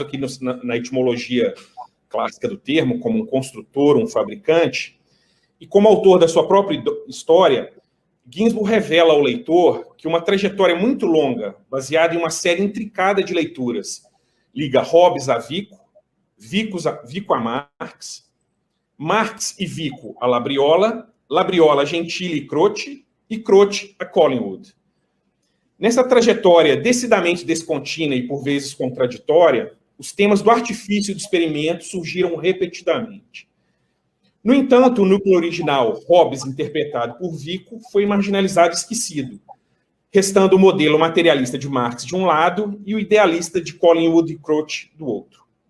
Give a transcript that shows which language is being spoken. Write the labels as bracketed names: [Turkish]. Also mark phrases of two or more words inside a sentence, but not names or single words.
[Portuguese] aqui na etimologia clássica do termo, como um construtor, um fabricante, e como autor da sua própria história, Ginsburg revela ao leitor que uma trajetória muito longa, baseada em uma série intricada de leituras, liga Hobbes a Vico, Vico a Marx, Marx e Vico a Labriola, Labriola a Gentile e Croce a Collingwood. Nessa trajetória decididamente descontínua e por vezes contraditória, os temas do artifício e do experimento surgiram repetidamente. No entanto, o núcleo original, Hobbes, interpretado por Vico, foi marginalizado e esquecido, restando o modelo materialista de Marx de um lado e o idealista de Collingwood e Croce do outro.